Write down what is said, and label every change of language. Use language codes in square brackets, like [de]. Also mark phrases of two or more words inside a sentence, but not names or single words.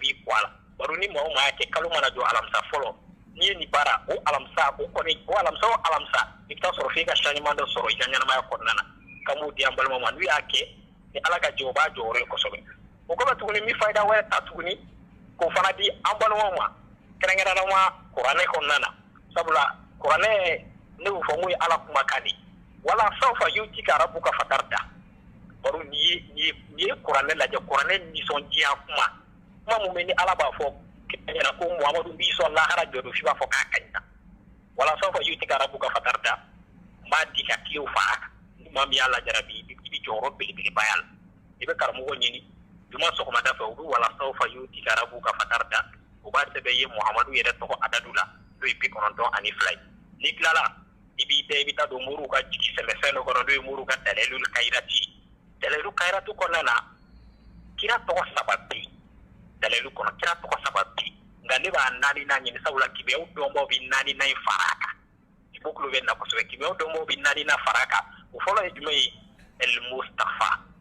[bm] b'i ko a la baro ni maa o maa y'a kɛ kalo mana jɔ alamisa fɔlɔ n'i ye nin baara o alamisa o kɔni o alamisa o alamisa i bɛ taa sɔrɔ f'i ka changement dɔ sɔrɔ i ka ɲɛnamaya kɔnɔna na k'an b'o di an balimaw ma n'u y'a kɛ ni ala ka jɛ o b'a jɔyɔrɔ ye kosɛbɛ o kɔfɛ tuguni n bɛ fayida wɛrɛ ta tuguni k'o fana di an balimaw ma kɛrɛnkɛrɛnnama kuranɛ kɔnɔna na sabula kuranɛ ne y'o fɔ n ko ye ala kumakan de [ar] wala sawfa yu'tika rabbuka fatarda [bm] baro n'i ye kuranɛ lajɛ kuranɛ nisɔndiya kuma mun bɛ ni ala b'a fɔ ɲɛna ko muhamadu b'i sɔn lahara jɔ don f'i b'a fɔ k'a ka ɲi [ar] wala sawfa yu'tika rabbuka fatarda [bm] n b'a di ka kilew fara kan ni maa min y'a lajarabi i bɛ jɔyɔrɔ belebeleba y'a la i bɛ karamɔgɔ ɲini juma sɔgɔmada fɛ u bɛ [ar] wala sawfa yu'tika rabbuka fatarda [bm] u b'a sɛbɛn i ye muhamadu yɛrɛ tɔgɔ adadu la n'o ye 92 ye n'i tilala i bɛ taa don muru ka jigi sɛmɛfɛn dɔ kɔnɔ n'o ye muru ka dalilul kairatu kɔnɔna na kira tɔgɔ 3 bɛ yen dalilu kɔnɔ kira tɔgɔ 3 bɛ yen nka ne b'a 4nan ɲini sabula kibaru dɔnbaw bɛ 4nan in fara a kan i b'o kulo bɛ na kosɛbɛ kibaru dɔnbaw bɛ 4nan fara a kan o fɔlɔ ye jumɛn ye el Mustafa